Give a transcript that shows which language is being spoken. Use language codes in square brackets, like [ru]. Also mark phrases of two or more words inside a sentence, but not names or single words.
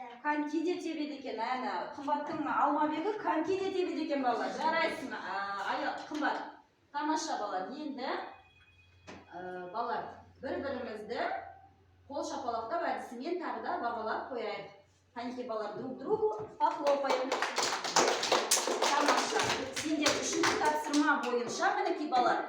[kk] Коньки де тебеді екен, әні. Қымбаттың Алмабегі коньки де тебеді екен балалар. Жарайсың, қымбат. Тамаша балалар. Енді балалар бір-бірімізді қол шапалақтап әдісімен тағы да бағалап қояйық. Қанекей балалар, [ru] друг другу похлопаем. [kk] Тамаша. Сендер үшінші тапсырма бойынша, қанекей балалар.